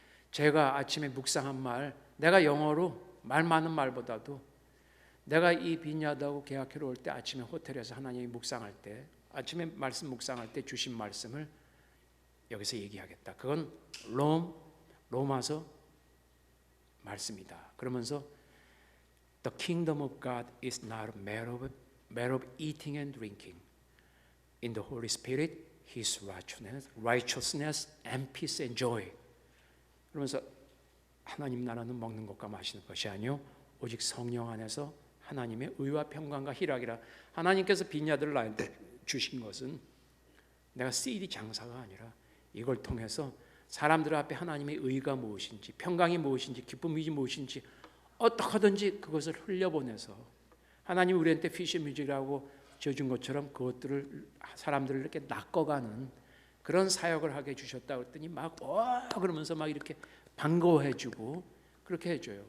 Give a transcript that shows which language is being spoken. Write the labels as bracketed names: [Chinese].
[Korean] 제가 아침에 묵상한 말 내가 영어로 말 많은 말보다도 내가 이 빈야드하고 계약회로 올 때 아침에 호텔에서 하나님이 묵상할 때 아침에 말씀 묵상할 때 주신 말씀을 여기서 얘기하겠다. 그건 로마서 말씀이다. [English] 그러면서 The kingdom of God is not a matter of eating and drinking. In the Holy Spirit, His righteousness and peace and joy. [Korean] 그러면서 하나님 나라는 먹는 것과 마시는 것이 아니요 오직 성령 안에서 하나님의 의와 평강과 희락이라. 하나님께서 빈야들을 나한테 주신 것은 내가 CD 장사가 아니라 이걸 통해서 사람들 앞에 하나님의 의가 무엇인지, 평강이 무엇인지, 기쁨이 무엇인지 어떻게 하든지 그것을 흘려보내서 하나님 우리한테 피쉬 뮤직이라고 지어준 것처럼 그것들을 사람들을 이렇게 낚아가는 그런 사역을 하게 해주셨다 그랬더니 막 그러면서 막 이렇게 반가워해주고 그렇게 해줘요.